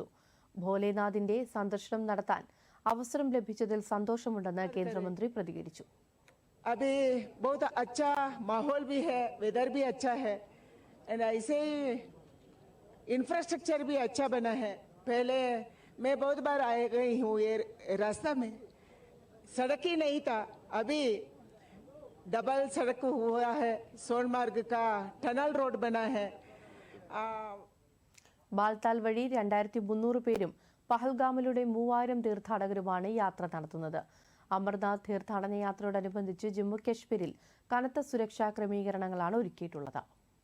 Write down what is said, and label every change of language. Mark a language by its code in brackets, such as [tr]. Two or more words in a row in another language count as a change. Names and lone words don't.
[ml] ഭോലേനാഥിന്റെ സന്ദർശനം നടത്താൻ അവസരം ലഭിച്ചതിൽ സന്തോഷമുണ്ടെന്ന് കേന്ദ്രമന്ത്രി പ്രതികരിച്ചു. [hi] अभी बहुत अच्छा माहौल भी है, वेदर भी अच्छा है एंड ऐसे ही इंफ्रास्ट्रक्चर भी अच्छा बना है. पहले मैं बहुत बार आ गई हूँ ये रास्ता में, सड़क ही नहीं था. अभी डबल सड़क हुआ है, सोनमार्ग का टनल रोड बना है. [ml] ബാൽത്താൽ വഴി 2300 പേരും പഹൽഗാമിലൂടെ 3000 തീർത്ഥാടകരുമാണ് യാത്ര നടത്തുന്നത്. അമർനാഥ് തീർത്ഥാടന യാത്രയോടനുബന്ധിച്ച് ജമ്മു കശ്മീരിൽ കനത്ത സുരക്ഷാ ക്രമീകരണങ്ങളാണ് ഒരുക്കിയിട്ടുള്ളത്.